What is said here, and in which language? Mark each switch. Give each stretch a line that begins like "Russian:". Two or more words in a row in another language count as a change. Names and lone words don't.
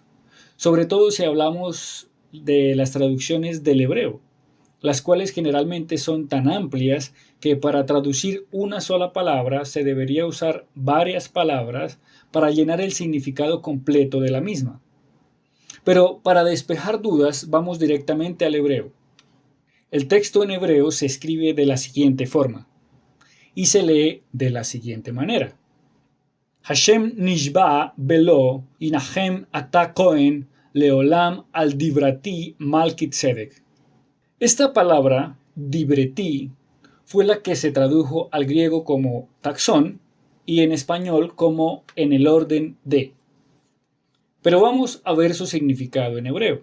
Spanish: Sobre todo si hablamos de las traducciones del hebreo, las cuales generalmente son tan amplias que para traducir una sola palabra se debería usar varias palabras para llenar el significado completo de la misma. Pero para despejar dudas, vamos directamente al hebreo. El texto en hebreo se escribe de la siguiente forma y se lee de la siguiente manera.
Hebrew: השם נשבע ולא ינחם אתה כהן לעולם על דברתי Melquisedec.
Spanish: Esta palabra, dibreti, fue la que se tradujo al griego como taxón y en español como en el orden de. Pero vamos a ver su significado en hebreo.